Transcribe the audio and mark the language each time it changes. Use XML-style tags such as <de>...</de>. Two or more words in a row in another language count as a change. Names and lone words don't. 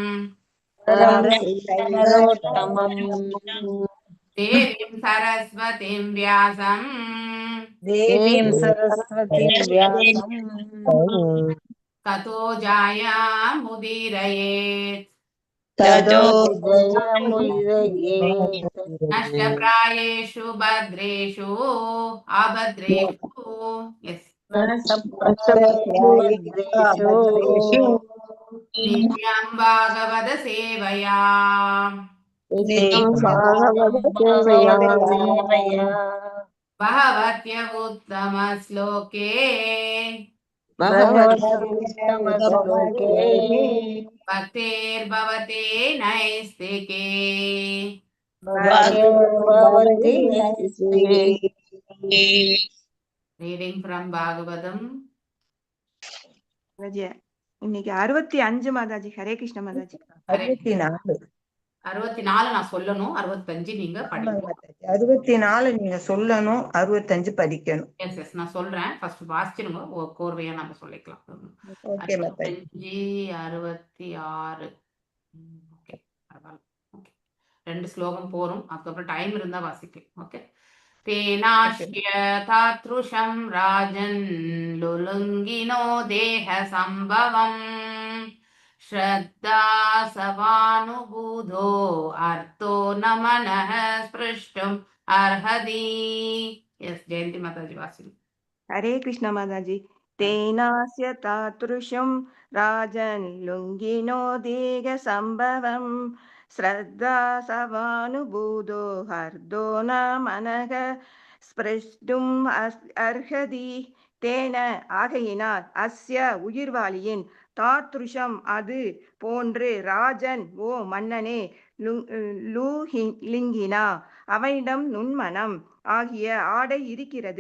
<sa>नरोत्तमम् देवीं सरस्वतीं व्यासं देवीं सरस्वतीं व्यासं ततो जया मुदीरयेत् ततो जयमुदयेत् नष्टप्रायेषु भद्रेषु अभद्रेषु यस् नष्टप्रायेषु भद्रेषु नित्यं भागवत सेवया नित्यं भागवतसेवया भगवत्य उत्तमश्लोके भगवत्तमश्लोके भक्तिर्भवते नैस्तिके भक्तिर्भवति नैष्टिके</sa> <en>Reading from Bhagavatam.</en> <ta>இன்னைக்கு 65 மாதாஜி. ஹரே கிருஷ்ண மாதாஜி. 64 நான் சொல்லணும், 65 நீங்க படிக்கணும். 64 நீங்க சொல்லணும், 65 படிக்கணும்.</ta> <en>yes yes</en> <ta>நான் சொல்றேன். ஃபர்ஸ்ட் வாசிச்சிருங்க, கோர்வையா நம்ம சொல்லிக்கலாம். ஓகே மாதாஜி. 65 66 ஓகே பரவாயில்ல. ஓகே 2 ஸ்லோகம் போறோம், அதுக்கப்புறம் டைம் இருந்தா வாசிக்கலாம். ஓகே.</ta> <sa>तेनाश्य तातृशं राजन् लुलुङ्गिनो देहसम्भवम् श्रद्धा सवानुबुधो अर्थो न मनः स्पृष्टुम् अर्हति. यस् जयन्ती माताजी वासी.</sa> <ta>ஹரே கிருஷ்ண மாதாஜி.</ta> <sa>तेनास्य तादृशं राजन् लुङ्गिनो देह सम्भवम् श्रद्धा सवानुभूतो हर्तो न मनः स्पृष्टुम् अर्हति.</sa> <ta>தேன ஆகையினால் அஸ்ய உயிர்வாளியின் தாத்ருஷம் அது போன்று ராஜன் ஓ மன்னனே லிங்கினா அவனிடம் நுண்மனம் ஆகிய ஆடை இருக்கிறது.</ta>